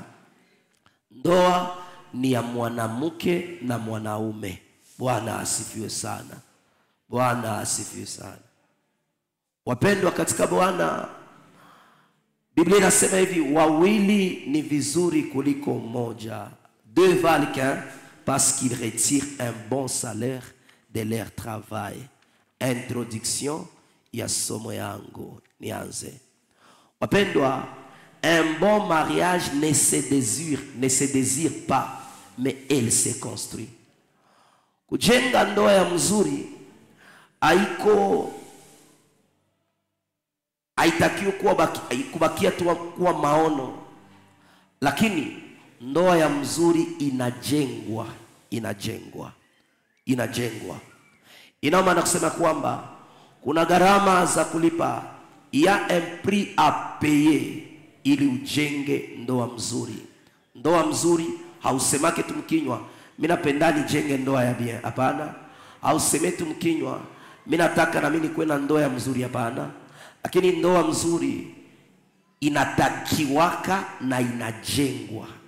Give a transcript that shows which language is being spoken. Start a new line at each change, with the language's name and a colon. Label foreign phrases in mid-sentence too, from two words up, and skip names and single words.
Swahili: Ndoa ni ya mwanamke na mwanaume. Bwana asifiwe sana. Bwana asifiwe sana. Wapendwa katika Bwana, Biblia inasema hivi, wawili ni vizuri kuliko mmoja.
French: Deux valent qu'un, parce qu'ils retirent un bon salaire de leur travail.
Swahili: Introduction ya somo yangu nianze. Wapendwa,
French: un bon mariage ne se désire pas, mais elle se construit.
Swahili: Kujenga ndoa ya mzuri haitakiwi kubakia tu kuwa maono, lakini ndoa ya mzuri inajengwa. Ina maana kusema kwamba kuna gharama za kulipa.
French: Il y a un prix à payer
Swahili: ili ujenge ndoa mzuri. Ndoa mzuri hausemake tu mkinywa mimi napenda nijenge ndoa ya bien, hapana. Hauseme tu mkinywa mimi nataka na mimi kwenda ndoa ya mzuri, hapana. Lakini ndoa mzuri inatakiwaka na inajengwa.